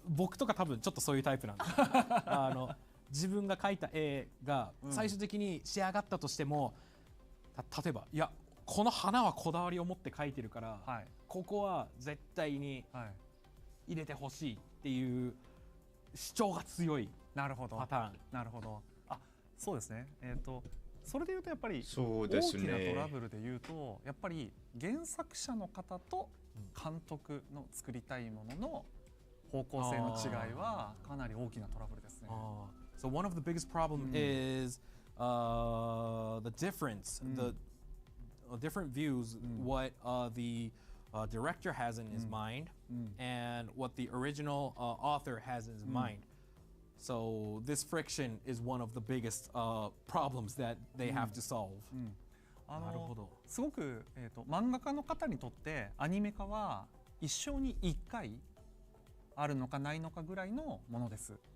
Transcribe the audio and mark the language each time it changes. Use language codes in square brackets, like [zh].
[ja] 僕とか多分ちょっとそういうタイプなんです。自分が描いた絵が最終的に仕上がったとしても、例えばいやこの花はこだわりを持って描いてるから、ここは絶対に入れてほしいっていう主張が強いパターン。なるほど。そうですね。それでいうとやっぱり大きなトラブルでいうとやっぱり原作者の方と監督の作りたいものの方向性の違いはかなり大きなトラブルですね。 [en] So one of the biggest problem is the difference, the different views, what the director has in his mind and what the original author has in his mind. So this friction is one of the biggest problems that they have to solve. [ja] なるほど。すごく漫画家の方にとってアニメ化は一生に1回あるのかないのかぐらいのものです。